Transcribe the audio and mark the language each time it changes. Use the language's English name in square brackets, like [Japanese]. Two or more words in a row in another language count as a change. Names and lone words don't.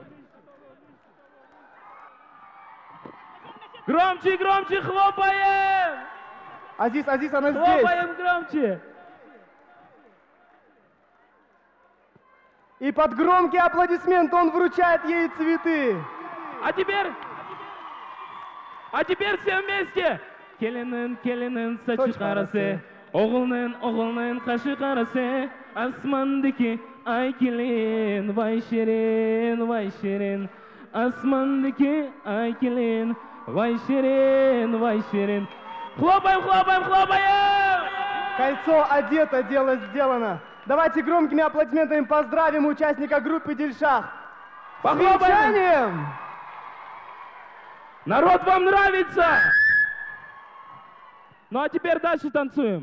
[Russian] Громче, громче, хлопаем! Азиз, она здесь. Хлопаем громче! И под громкие аплодисменты он вручает ей цветы. А теперь все вместе. [Azerbaijani] Келinin saçı Saç qarası, qarası. oğlunun qaşı qarası, asmandaki ay kelin, vay şirin. Asmandaki ay kelin, vay şirin. [Russian] Хлопаем! Кольцо одето, дело сделано. Давайте громкими аплодисментами поздравим участника группы Дильшах. С Похлопаем! венчанием! Народ, вам нравится? Ну а теперь дальше танцуем.